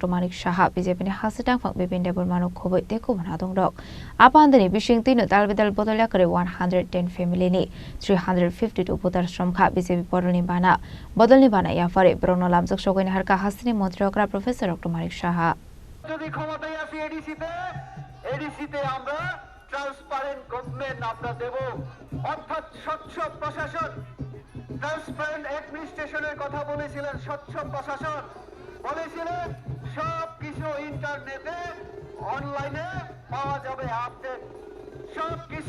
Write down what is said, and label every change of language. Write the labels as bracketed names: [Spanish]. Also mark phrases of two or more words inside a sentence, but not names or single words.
[Kok Borok] Manik Saha BJP ni hasitang phang bipin debor manu khoboi teko banadong dok apandani bishing tinu dalbidal bodolya kare 110 family ni 352 putar shramkha BJP poroni bana bodolni bana ya fare brono lamjak sogoi harka hasani montre okra Professor Dr. Manik Saha [Bangla] যদি ক্ষমতায় আসি এডিসিতে আমরা [English] transparent government [Bangla] আমরা দেব অর্থাৎ স্বচ্ছ প্রশাসন [English] transparent administrationer [Bangla] কথা বলেছিলেন স্বচ্ছ প্রশাসন বলেছিলেন সব কিছু [English] internete online [Bangla] পাওয়া যাবে আপডেট সব কিছু